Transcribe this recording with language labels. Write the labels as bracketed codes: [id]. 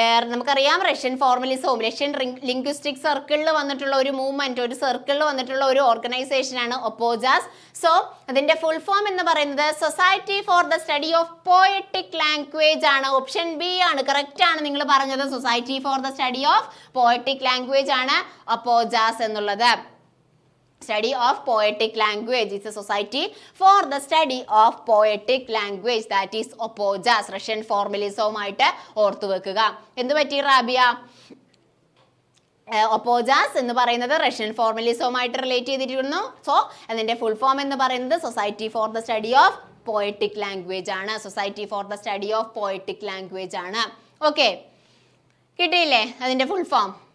[ml] നമുക്കറിയാം Russian ഫോർമലിസവും Russian linguistic സർക്കിളിൽ വന്നിട്ടുള്ള ഒരു മൂവ്മെന്റ്, ഒരു സർക്കിളിൽ വന്നിട്ടുള്ള ഒരു ഓർഗനൈസേഷൻ ആണ് ഒപ്പോജാസ്. സോ അതിന്റെ ഫുൾ ഫോം എന്ന് പറയുന്നത് society for the study of poetic language ആണ്. ഓപ്ഷൻ ബി ആണ്, കറക്റ്റ് ആണ് നിങ്ങൾ പറഞ്ഞത്. Society for the study of poetic language ആണ് ഒപ്പോജാസ് എന്നുള്ളത്. [en] Study of poetic language is a society for the study of poetic language, that is OPOJAZ. [ml] Russian ഫോർമലിസവുമായിട്ട് ഓർത്തു വെക്കുക. എന്ത് പറ്റി റാബിയ? ഒപ്പോജാസ് എന്ന് പറയുന്നത് റഷ്യൻ ഫോർമലിസവുമായിട്ട് റിലേറ്റ് ചെയ്തിരിക്കുന്നു. സോ അതിന്റെ ഫുൾ ഫോം എന്ന് പറയുന്നത് society for the study of poetic language ആണ്. Society for the study of poetic language ആണ്. ഓക്കെ, കിട്ടിയില്ലേ അതിന്റെ ഫുൾ ഫോം?